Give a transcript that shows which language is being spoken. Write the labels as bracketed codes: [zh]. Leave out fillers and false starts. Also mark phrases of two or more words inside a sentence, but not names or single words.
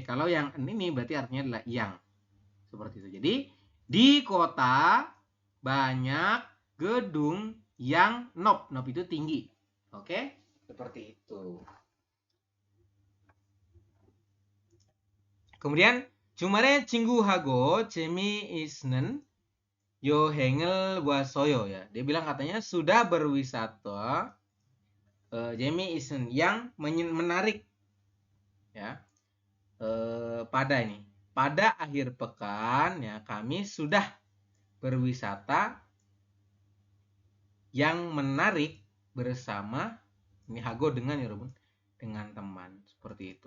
[id] Kalau yang en ini berarti artinya adalah yang. Seperti itu. Jadi, di kota banyak gedung yang nop. Nop itu tinggi. Oke? Seperti itu. Kemudian [ko] 주말에 친구하고 재미있는 여행을 왔어요 [id] ya. Dia bilang katanya sudah berwisata 재미있는 yang menarik ya. Pada akhir pekan ya kami sudah berwisata yang menarik bersama ini hago dengan ya dengan teman seperti itu.